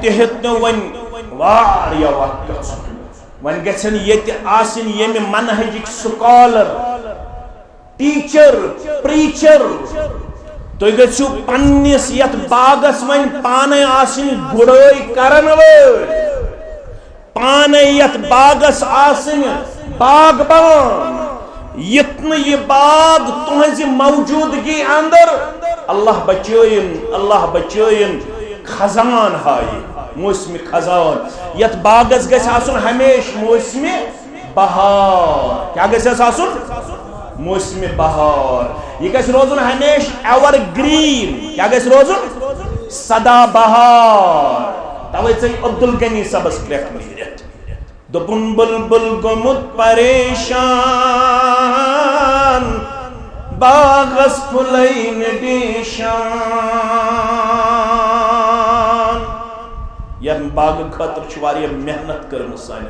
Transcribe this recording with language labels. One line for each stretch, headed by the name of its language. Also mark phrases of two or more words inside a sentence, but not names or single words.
Kashmiri: تہِ ہیٚتنو وۄنۍ واریاہ وقت گژھُن وۄنۍ گژھن ییٚتہِ آسٕنۍ ییٚمہِ منہجٕکۍ
English: scholar teacher preacher
Kashmiri: تُہۍ گٔژھِو پننِس یتھ باغس وۄنۍ پانے آسٕنۍ گُڑٲے کرن وٲلۍ پانے یتھ باغس آسٕنۍ باغبان یِتھ نہٕ یہِ باغ تُہنٛزِ موجوٗدگی اندر اللہ بچٲیِن خزان ہایہِ موسمِ خزان یتھ باغس گژھِ آسُن ہمیشہ موسمِ بہار کیا گژھِ اَسہِ آسُن موسمِ بہار یہ گژھِ روزُن ہمیشہ
English: ever green
Kashmiri: کیا گژھِ روزُن سدا بہار توے ژٔلۍ عبدالغنی صٲبس کرٛٮ۪کھ نیٖرِتھ دوٚپُن بُلبُل گوٚمُت پریشان باغس پھُلے نہٕ ڈیشان ییٚمہِ باغہٕ خٲطرٕ چھِ واریاہ محنت کٔرمٕژ سانیو